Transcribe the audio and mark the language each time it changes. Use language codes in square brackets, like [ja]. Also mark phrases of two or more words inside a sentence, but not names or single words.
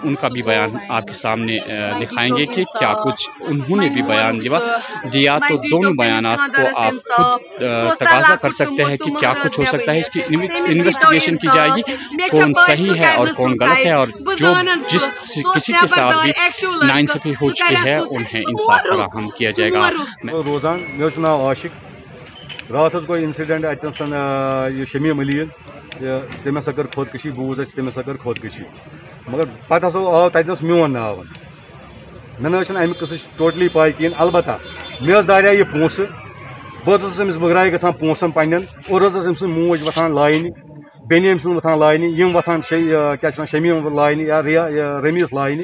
[ur] ان کا بھی بیان آپ کے سامنے دکھائیں گے کہ کیا کچھ انہوں نے بھی بیان دیا. تو دونوں بیانات کو آپ خود تقاضا کر سکتے ہیں کہ کیا کچھ ہو سکتا ہے. اس کی انویسٹیگیشن کی جائے گی کون صحیح ہے اور کون غلط ہے اور جو کسی کے ساتھ بھی ناانصافی ہو چکی ہے انہیں انصاف فراہم کیا جائے گا. [ks] روزان مے ناو عاشق. رات گوئی انسیڈنٹ اتنسن یہ شمیم علی تم ہسا کر خودکشی بوز تم ہسا کر خودکشی مگر پتہ ہسا آو تتنس میون ناو. مے نہ امہ قصچ ٹوٹلی پاے کہین. البتہ مے داریا یہ پونسہ بہت امس بگراے گژھان پونسن پنن اور ام سن موج وتھان لائنہ بینہ ام سن وتھان لائنہ یم وتھان کیا شمیم لائنہ یا رمیز لائنہ.